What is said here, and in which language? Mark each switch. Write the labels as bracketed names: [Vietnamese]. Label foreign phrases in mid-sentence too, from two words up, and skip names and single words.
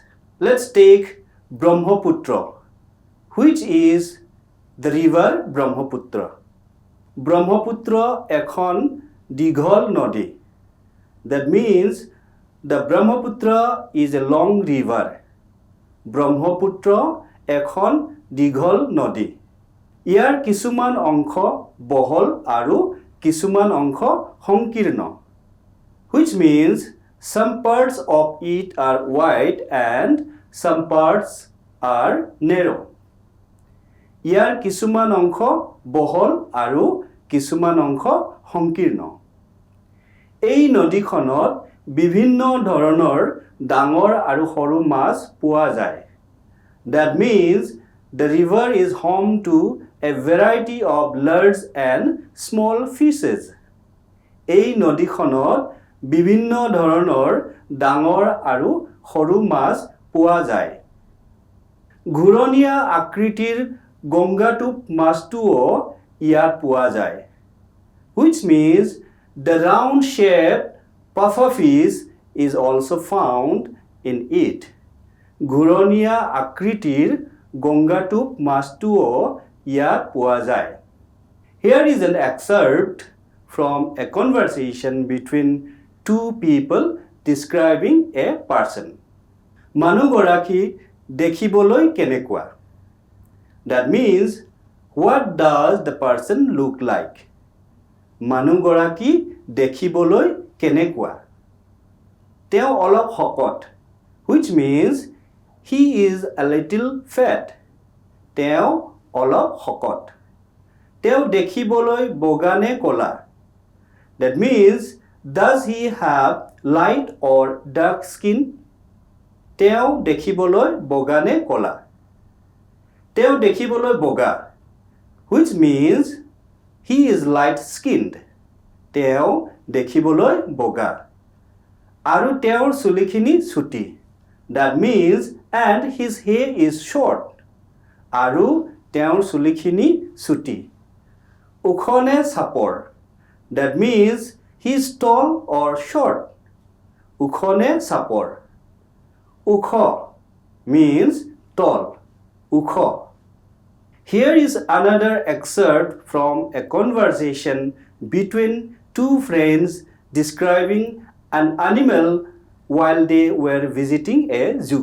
[English] Let's take Brahmaputra, which is the river Brahmaputra. [Assamese] Brahmaputra ekhon dighol nodi. [English] That means the Brahmaputra is a long river. [Assamese] Brahmaputra ekhon dighol nodi. ইয়াৰ কিছুমান অংশ বহল আৰু কিছুমান অংশ সংকীৰ্ণ, [English] which means some parts of it are wide and some parts are narrow. [Assamese] ইয়াৰ কিছুমান অংশ বহল আৰু কিছুমান অংশ সংকীৰ্ণ। এই নদীখনত বিভিন্ন ধৰণৰ ডাঙৰ আৰু সৰু মাছ পোৱা যায়. [English] That means the river is home to a variety of large and small fishes. [Assamese] এই নদীখনত বিভিন্ন ধৰণৰ ডাঙৰ আৰু সৰু মাছ পোৱা যায়। ঘূৰণীয়া আকৃতিৰ গংগাটোপ মাছটোও ইয়াত পোৱা যায়, [English] which means the round shaped pufferfish is also found in it. [Assamese] ঘূৰণীয়া আকৃতিৰ গংগাটোপ মাছটোও ইয়াত পোৱা যায়. [English] Here is an excerpt from a conversation between two people describing a person. [Assamese] মানুহগৰাকী দেখিবলৈ কেনেকুৱা? [English] That means, what does the person look like? [Assamese] মানুহগৰাকী দেখিবলৈ কেনেকুৱা? তেওঁ অলপ শকত, [English] which means he is a little fat. [Assamese] তেওঁ অলপ শকত. তেওঁ দেখিবলৈ বগা নে ক'লা? [English] That means, does he have light or dark skin? [Assamese] তেওঁ দেখিবলৈ বগা নে ক'লা? তেওঁ দেখিবলৈ বগা, [English] which means he is light skinned. [Assamese] তেওঁ দেখিবলৈ বগা। আৰু তেওঁৰ চুলিখিনি চুটি. [English] That means, and his hair is short. [Assamese] আৰু তেওঁৰ চুলিখিনি চুটি। ওখ নে চাপৰ? [English] That means he is tall or short. [Assamese] উখনে চাপৰ উখ [English] means tall [Assamese] ukho. [English] Here is another excerpt from a conversation between two friends describing an animal while they were visiting a zoo.